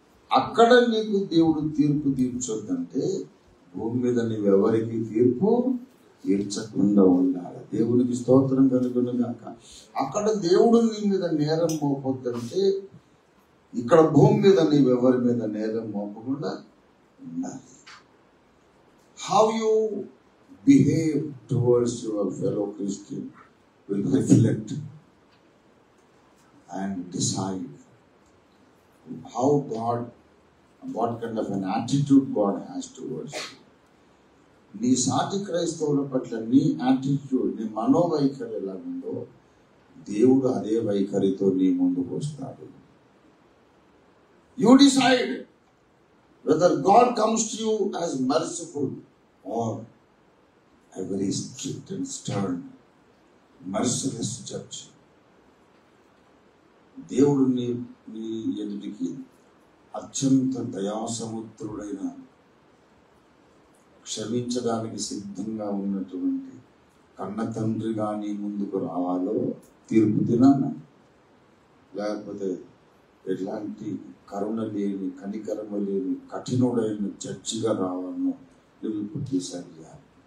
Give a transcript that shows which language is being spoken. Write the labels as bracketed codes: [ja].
[te] అక్కడ నీకు దేవుడు తీర్పు తీర్చొద్దంటే భూమి మీద నువ్వెవరికి తీర్పు తీర్చకుండా ఉండాలి. దేవునికి స్తోత్రం కలుగును గాక. అక్కడ దేవుడు నీ మీద నేరం మోపొద్దంటే ఇక్కడ భూమి మీద నీవెవరి మీద నేరం మోపకుండా ఉండాలి. [en] How you behave towards your fellow Christian will reflect and decide how God, what kind of an attitude God has towards you. [te] నీ సాటి క్రైస్తవుల పట్ల నీ యాటిట్యూడ్, నీ మనోవైఖరి ఎలా ఉందో దేవుడు అదే వైఖరితో నీ ముందుకు వస్తాడు. [en] You decide whether God comes to you as merciful or a very strict and stern, merciless judge. [te] దేవుడు నీ ఎదుటికి అత్యంత దయాసముద్రుడైన, క్షమించడానికి సిద్ధంగా ఉన్నటువంటి కన్న తండ్రిగా నీ ముందుకు రావాలో తీర్పు దినాన, లేకపోతే ఎట్లాంటి కరుణ లేని, కనికరమ లేని, కఠినుడైన జడ్జిగా రావాలనో నువ్వు ఇప్పుడు డిసైడ్ చేయాలి.